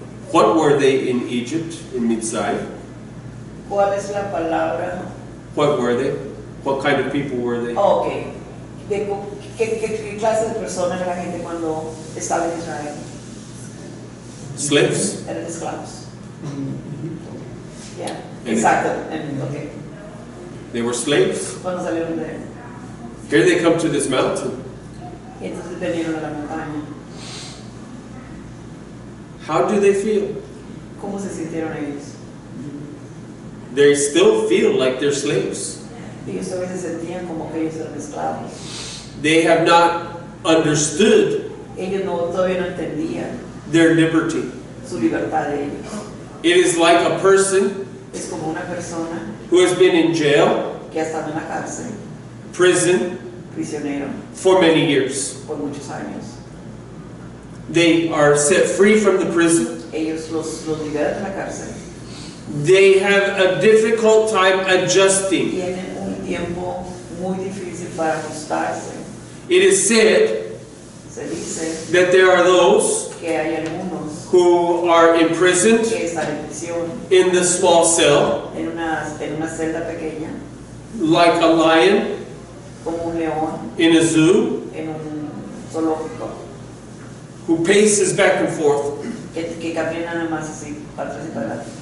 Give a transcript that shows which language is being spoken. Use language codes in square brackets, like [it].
[en] What were they in Egypt, in Mitzrayim? [es] ¿Cuál es la palabra? [en] What were they? What kind of people were they? Ok. [es] ¿Qué clase de personas era la gente cuando estaba en Israel? [en] Slaves? [es] Eran esclavos. Yeah. Exacto. Okay. [en] They were slaves. [es] Cuando salieron de él. [en] Here they come to this mountain. [es] Y entonces vinieron a la montaña. [en] How do they feel? [es] ¿Cómo se sintieron ellos? [en] They still feel like they're slaves. [es] Ellos todavía se sentían como que ellos eran esclavos. [en] They have not understood [es] Ellos todavía no entendían [en] their liberty. [es] su libertad de ellos. [en] It is like a person [es] Es como una persona [en] who has been in jail, [es] que ha estado en la cárcel, [en] prison, [es] prisionero, [en] for many years. [es] por muchos años. [en] They are set free from the prison. [es] Ellos los liberan de la cárcel. [en] They have a difficult time adjusting. [es] Tienen un tiempo muy difícil para ajustarse. [en] It is said [es] Se dice [en] that there are those [es] que hay algunos [en] who are imprisoned [es] que están en prisión, [en] in the small cell, [es] en una celda pequeña, [en] like a lion [es] como un león, [en] in a zoo, [es] en un zoológico, [en] who paces back and forth [es] que camina nada más así, para atrás y para adelante,